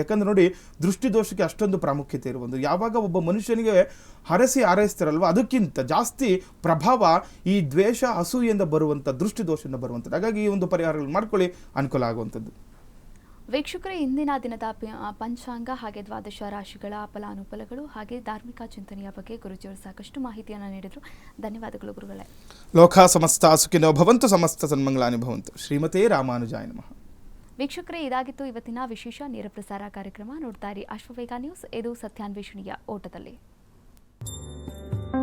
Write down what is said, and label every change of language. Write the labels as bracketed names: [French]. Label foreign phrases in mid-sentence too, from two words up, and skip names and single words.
[Kannada] ಯಾಕಂದ್ರೆ ನೋಡಿ, ದೃಷ್ಟಿ ದೋಷಕ್ಕೆ ಅಷ್ಟೊಂದು ಪ್ರಾಮುಖ್ಯತೆ ಇರುವುದು. ಯಾವಾಗ ಒಬ್ಬ ಮನುಷ್ಯನಿಗೆ ಆರೈಸ್ತಿರಲ್ವ, ಅದಕ್ಕಿಂತ ಜಾಸ್ತಿ ಪ್ರಭಾವ ಈ ದ್ವೇಷ, ಅಸೂಯೆಯಿಂದ ಬರುವಂಥ ದೃಷ್ಟಿ ದೋಷದಿಂದ ಬರುವಂಥದ್ದು. ಹಾಗಾಗಿ ಈ ಒಂದು ಪರಿಹಾರಗಳನ್ನು ಮಾಡ್ಕೊಳ್ಳಿ, ಅನುಕೂಲ ಆಗುವಂಥದ್ದು. ವೀಕ್ಷಕರೇ, ಇಂದಿನ ದಿನದ ಪಂಚಾಂಗ ಹಾಗೆ ದ್ವಾದಶ ರಾಶಿಗಳ ಫಲಾನುಫಲಗಳು ಹಾಗೆ ಧಾರ್ಮಿಕ ಚಿಂತನೆಯ ಬಗ್ಗೆ ಗುರುಜಿಯವರು ಸಾಕಷ್ಟು ಮಾಹಿತಿಯನ್ನು ನೀಡಿದರು. ಧನ್ಯವಾದಗಳು ಗುರುಗಳೇ. [Sanskrit] ಲೋಕ ಸಮಸ್ತ ಸುಖಿನೋ ಭವಂತು, ಸಮಸ್ತ ಸನ್ಮಂಗಳಾನಿ ಭವಂತು. ಶ್ರೀಮತೇ ರಾಮಾನುಜಾಯ ನಮಃ. [Kannada] ವೀಕ್ಷಕರೇ, ಇದಾಗಿತ್ತು ಇವತ್ತಿನ ವಿಶೇಷ ನೇರ ಪ್ರಸಾರ ಕಾರ್ಯಕ್ರಮ. ನೋಡ್ತಾ ಇರಿ ಅಶ್ವವೇಗ ನ್ಯೂಸ್, ಇದು ಸತ್ಯಾನ್ವೇಷಣೆಯ ಓಟದಲ್ಲಿ.